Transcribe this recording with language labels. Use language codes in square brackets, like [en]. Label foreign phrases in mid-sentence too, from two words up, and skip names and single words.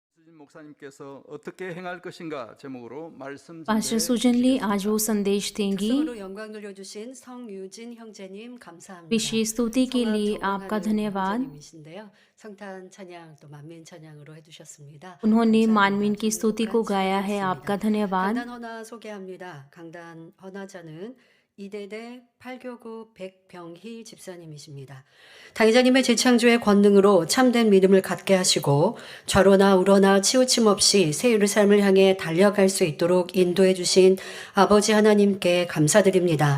[ko] 목사님께서 어떻게 행할 것인가 제목으로 말씀 [hi] पास्टर [ko] 전달해 [hi] सुजन ली [ko] 주시겠습니다. [hi] आज वो संदेश देंगी। [ko] 특성으로 영광 돌려주신 성유진 형제님 감사합니다. [hi] विशेष स्तुति के [ko] 성악 [hi] लिए आपका [ko] 전공하는 [hi] धन्यवाद। [ko] 형제님이신데요. 성탄 찬양 또 만민 찬양으로 해주셨습니다. [hi] उन्होंने [ko] 감사합니다. [hi] मानवीन की स्तुति को [ko] 같이 [hi] गाया है, [ko] 하겠습니다. [hi] आपका धन्यवाद। [ko] 강단 헌화 소개합니다. 강단 헌화자는 이대대 8교구 백병희 집사님이십니다. 당회자님의 재창조의 권능으로 참된 믿음을 갖게 하시고 좌로나 우로나 치우침 없이 새 예루살렘을 향해 달려갈 수 있도록 인도해 주신 아버지 하나님께 감사드립니다.